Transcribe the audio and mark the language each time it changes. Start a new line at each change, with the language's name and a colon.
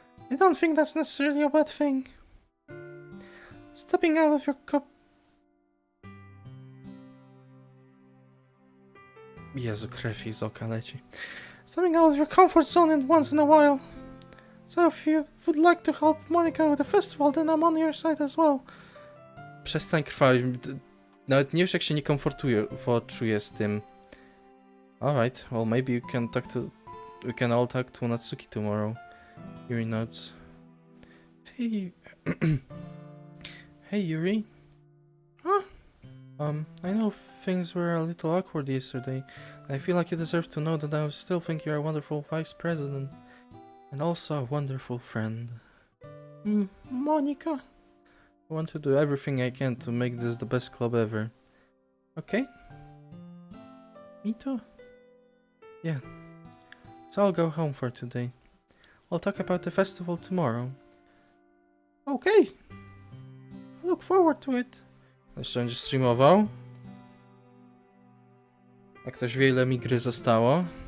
English: I don't think that's necessarily a bad thing. Stepping out of your
Polish: Jezu, krew z oka leci.
English: Stepping out of your comfort zone and once in a while. So if you would like to help Monica with the festival, then I'm on your side as well.
Polish: Przestań krwawić. Nawet nie wiesz, jak się niekomfortuję czuję z tym.
English: Alright, well maybe we can all talk to Natsuki tomorrow. Yuri nods. Hey... Hey Yuri. Huh? I know things were a little awkward yesterday. I feel like you deserve to know that I still think you're a wonderful vice president. And also a wonderful friend. Monica? I want to do everything I can to make this the best club ever. Okay? Me too. Yeah. So I'll go home for today. We'll talk about the festival tomorrow. Okay. I look forward to it.
Polish: Jeszcze będzie streamował. Jak ktoś wie, ile mi gry zostało.